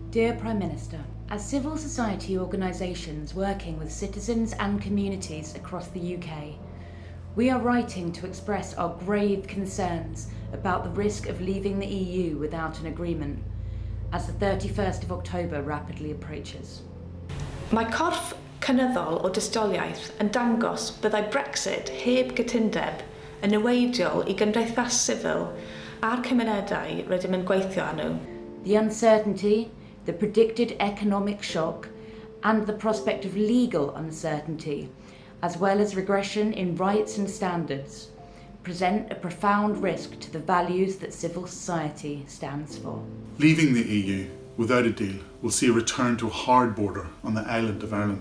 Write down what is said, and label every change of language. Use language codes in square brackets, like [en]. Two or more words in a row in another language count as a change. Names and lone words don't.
[en] Dear Prime Minister, as civil society organisations working with citizens and communities across the UK, we are writing to express our grave concerns about the risk of leaving the EU without an agreement, as the 31st of October rapidly approaches. [cy] Mae corff cynyddol o dystiolaeth yn dangos byddai Brexit heb gytundeb yn niweidiol I gymdeithas sifil a'r cymunedau rydym yn gweithio â nhw. [en] The uncertainty, the predicted economic shock, and the prospect of legal uncertainty, as well as regression in rights and standards, present a profound risk to the values that civil society stands for. Leaving the EU without a deal will see a return to a hard border on the island of Ireland.